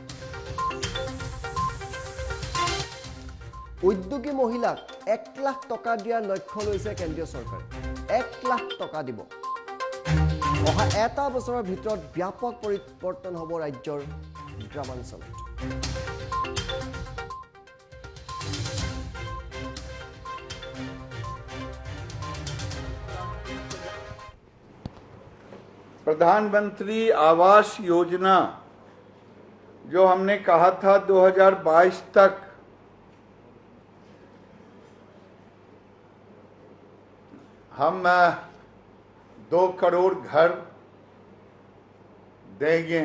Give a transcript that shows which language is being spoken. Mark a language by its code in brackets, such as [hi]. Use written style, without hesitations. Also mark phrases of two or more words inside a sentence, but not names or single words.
[as] উদ্যোগী মহিলাক 1 লাখ টকা দিয়াৰ লক্ষ্য লৈছে কেন্দ্ৰীয় চৰকাৰে। 1 লাখ টকা দিব। অহা এটা বছৰৰ ভিতৰত ব্যাপক পৰিৱৰ্তন হ'ব ৰাজ্যৰ গ্ৰামাঞ্চলত। [hi] प्रधानमंत्री आवास योजना जो हमने कहा था 2022 तक हम 2 करोड़ घर देंगे।